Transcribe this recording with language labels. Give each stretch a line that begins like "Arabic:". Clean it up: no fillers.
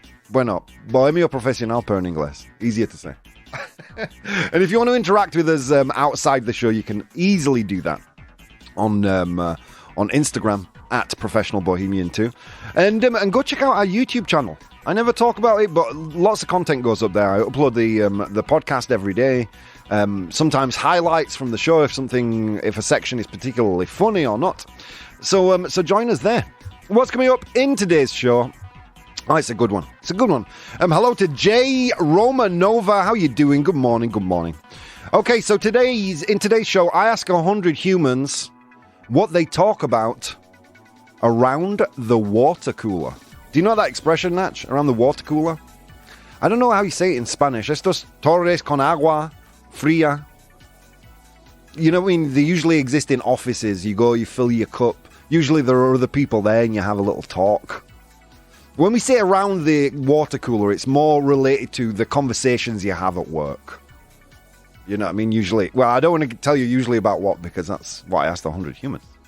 Spanish: Bueno, bohemio profesional pero en inglés.
English: Easier to say. And if you want to interact with us outside the show, you can easily do that on Instagram at Professional Bohemian 2. And go check out our YouTube channel. I never talk about it, but lots of content goes up there. I upload the podcast every day. Sometimes highlights from the show if a section is particularly funny or not. So join us there. What's coming up in today's show? Oh, it's a good one. It's a good one. Hello to Jay Romanova. How you doing? Good morning. Good morning. Okay, so in today's show, I ask 100 humans what they talk about around the water cooler. Do you know that expression, Natch? Around the water cooler? I don't know how you say it in Spanish.
Spanish: Estos torres con agua fría.
English: You know what I mean? They usually exist in offices. You go, you fill your cup. Usually there are other people there and you have a little talk. When we say around the water cooler, it's more related to the conversations you have at work. You know what I mean? Usually. Well, I don't want to tell you usually about what, because that's what I asked 100 humans.